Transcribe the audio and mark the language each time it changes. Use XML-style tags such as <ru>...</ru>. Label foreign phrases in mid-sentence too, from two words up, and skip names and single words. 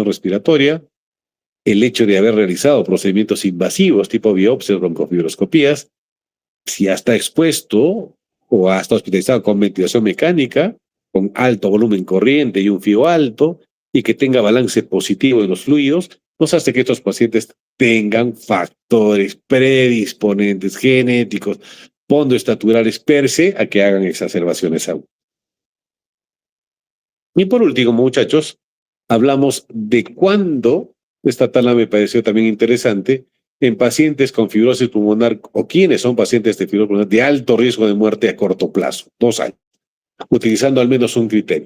<es>respiratoria, el hecho de haber realizado procedimientos invasivos tipo biopsias, broncofibroscopías, si ha estado expuesto o ha estado hospitalizado con ventilación mecánica, con alto volumen corriente y un FIO alto, y que tenga balance positivo de los fluidos, nos hace que estos pacientes tengan factores predisponentes genéticos, pondoestaturales per se, a que hagan exacerbaciones agudas. Y por último, muchachos, hablamos de cuándo, esta tabla me pareció también interesante, en pacientes con fibrosis pulmonar o quienes son pacientes de fibrosis pulmonar de alto riesgo de muerte a corto plazo, 2 años, utilizando al menos un criterio.</es>